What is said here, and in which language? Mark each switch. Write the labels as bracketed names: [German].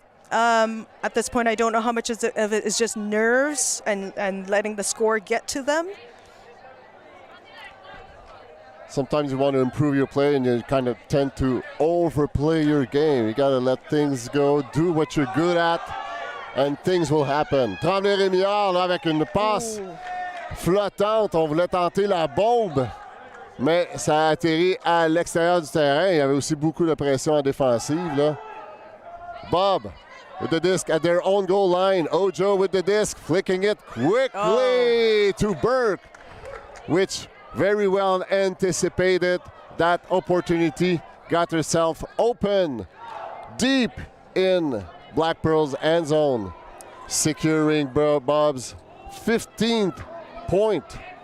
[English] At this point, I don't know how much of it is just nerves and letting the score get to them. Sometimes you want to improve your play and you kind of tend to overplay your game. You got to let things go, do what you're good at, and things will happen. [French] Tremblay-Rémillard là, avec une passe flottante. On voulait tenter la bombe, mais ça a atterri à l'extérieur du terrain. Il y avait aussi beaucoup de pression en défensive. Là. [English] Bob with the disc at their own goal line. Ojo with the disc, flicking it quickly to Burke, which very well anticipated that opportunity, got herself open deep in Blackpearl's end zone, securing Bob's 15th point.